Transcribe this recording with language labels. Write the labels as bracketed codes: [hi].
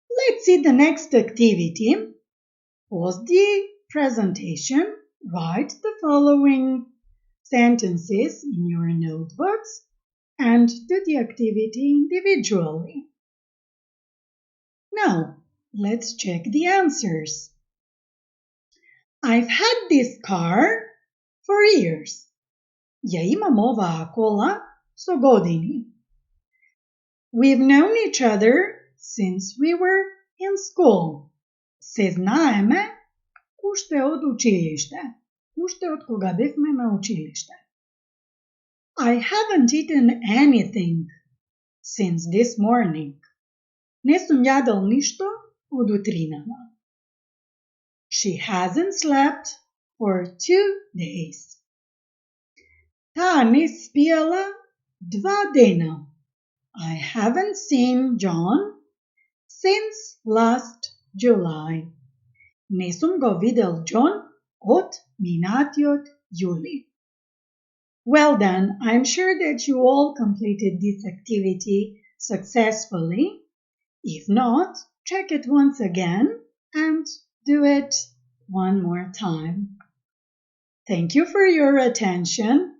[en] Let's see the next activity. Pause the presentation, write the following sentences in your notebooks, and do the activity individually. Now, let's check the answers. I've had this car for years. [mk] Ја имам оваа кола со години. [en] We've known each other since we were in school. [mk] Се знаеме уште од училиште. уште од кога бевме на училиште. [en] I haven't eaten anything since this morning. [mk] Не сум јадел ништо од утринава. [en] She hasn't slept for 2 days. [mk] Таа не спиела 2 дена. [en] I haven't seen John since last July. [mk] Не сум го видел Џон од минатиот јули. [en] Well then, I'm sure that you all completed this activity successfully. If not, check it once again and do it one more time. Thank you for your attention.